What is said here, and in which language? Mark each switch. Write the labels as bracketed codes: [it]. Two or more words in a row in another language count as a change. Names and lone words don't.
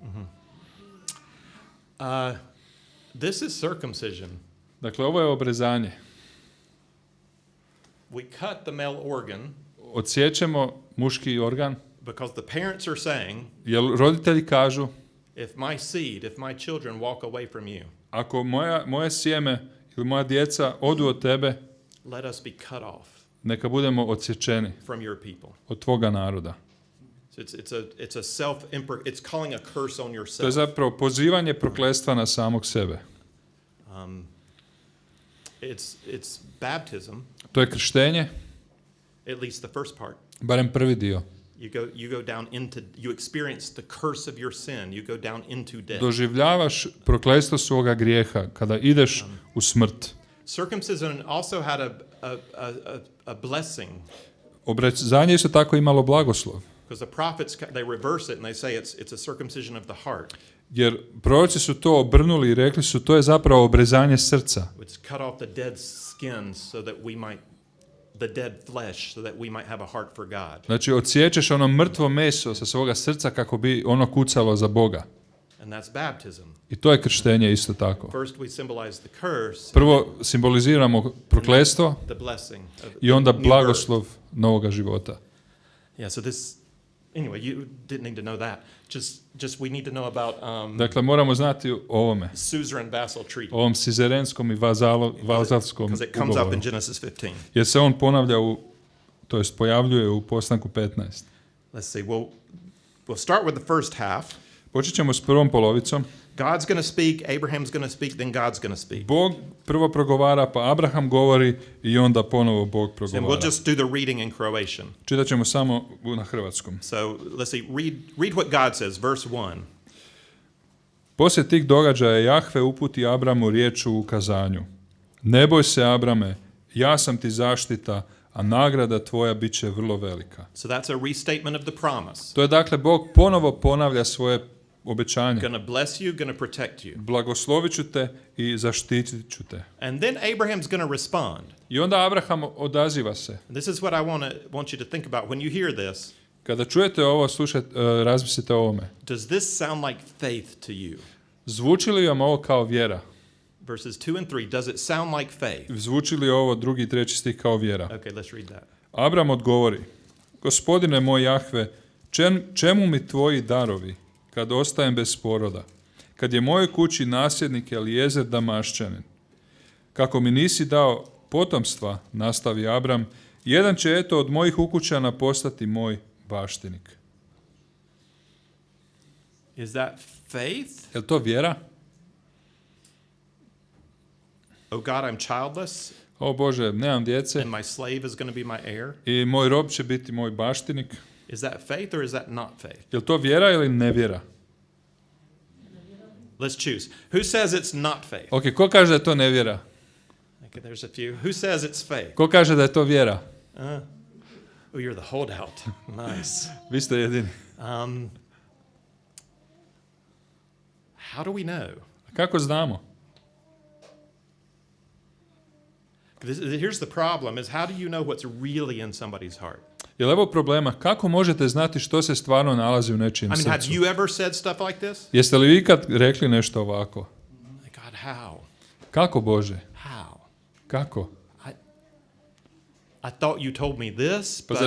[en] This is circumcision. [hr] Dakle, ovo je obrezanje. [en] We cut the male organ [hr] Odsjećemo muški organ, [en] because the parents are saying, [hr] jer roditelji kažu, [en] if my children walk away from you, [hr] ako moje sjeme ili moja djeca odu od tebe, [en] let us be cut off [hr] neka budemo odsječeni [en] from your people. [hr] od tvoga naroda. [en] So it's a self it's calling a curse on [hr] To je [en] yourself. [hr] zapravo pozivanje prokletstva na samog sebe. [en] It's baptism, [hr] To je krštenje, [en] at least the first part. [hr] barem prvi dio. [en] You go down into, you experience the curse of your sin. You go down into death. [hr] Doživljavaš prokletstvo svoga grijeha kada ideš u smrt. [en] Circumcision also had a blessing, [hr] Obrezanje isto tako imalo blagoslov. [en] because the prophets they reverse it and they say it's a circumcision of the heart. [hr] Jer proroci su to obrnuli i rekli su to je zapravo obrezanje srca. [en] It's cut off the dead skins so that we might, the dead flesh, so that we might have a heart for God. [hr] Znači odsiječeš ono mrtvo meso sa svoga srca kako bi ono kucalo za Boga. [en] And that's baptism. [hr] I to je krštenje isto tako. [en] First we symbolize the curse, [hr] Prvo simboliziramo prokletstvo [en] the blessing of [hr] i onda [en] new birth. [hr] blagoslov novoga života. [en] Yeah, so this, anyway, you didn't need to know that. Just we need to know about [hr] Dakle, moramo znati o ovome. [en] suzerain-vassal treaty, [hr] Ovom sizerenskom i vazalskom [en] because it comes up [hr] ugovoru. [en] in Genesis 15. [hr] Jer se on ponavlja to jest pojavljuje u Postanku 15. [en] Let's see. We'll start with the first half. [hr] Počet ćemo s prvom polovicom. [en] God's going to speak, Abraham's going to speak, then God's going to speak. [hr] Bog prvo progovara, pa Abraham govori i onda ponovo Bog [en] And [hr] progovara. [en] we'll just do the reading in Croatian. [hr] Čitat ćemo samo na hrvatskom. [en] So let's see. Read what God says. Verse 1. [hr] Poslije tih događaja Jahve uputi Abramu riječ u ukazanju. Ne boj se, Abrame, ja sam ti zaštita, a nagrada tvoja bit će vrlo velika. [en] So that's a restatement of the promise. [hr] To je dakle Bog ponovo ponavlja svoje obećanje. [en] Going to bless you, going to protect you. [hr] Blagoslovit ću te i zaštitit ću te. [en] And then Abraham's going to respond. [hr] I onda Abraham odaziva se. [en] This is what I want you to think about when you hear this. [hr] Kada čujete ovo, razmislite o ovome. [en] Does this sound like faith to you? [hr] Zvuči li vam ovo kao vjera? [en] Verses 2 and 3. Does it sound like faith? [hr] Zvuči li ovo 2. i 3. stih kao vjera? [en] Okay, let's read that. [hr] Abram odgovori, Gospodine moj Jahve, čemu mi tvoji darovi, kad ostajem bez poroda? Kad je mojoj kući nasljednik Elijezer Damaščanin. Kako mi nisi dao potomstva, nastavi Abram, jedan će eto od mojih ukućana postati moj baštinik. [en] Is that faith? [hr] Je li to vjera? [en] Oh God, I'm childless, [hr] O Bože, nemam djece [en] and my slave is going to be my heir. [hr] i moj rob će biti moj baštinik. [en] Is that faith or is that not faith? [hr] Je li to vjera ili nevjera? [en] Let's choose. Who says it's not faith? [hr] Ok, ko kaže da je to nevjera? [en] Okay, there's a few. Who says it's faith? [hr] Ko kaže da je to vjera? [en] Oh, you're the holdout. Nice. [hr] Vi ste jedini. [en] How do we know? [hr] Kako znamo? [en] Here's the problem: is how do you know what's really in somebody's heart? [hr] Je li evo problema? Kako možete znati što se stvarno nalazi u nečijem [en] I mean, have [hr] srcu? [en] you ever said stuff like this? [hr] Jeste li vi ikad rekli nešto ovako? [en] Like, God, how? [hr] Kako, Bože? [en] How? [hr] Kako? [en] I thought you told me this, [hr] Pa zar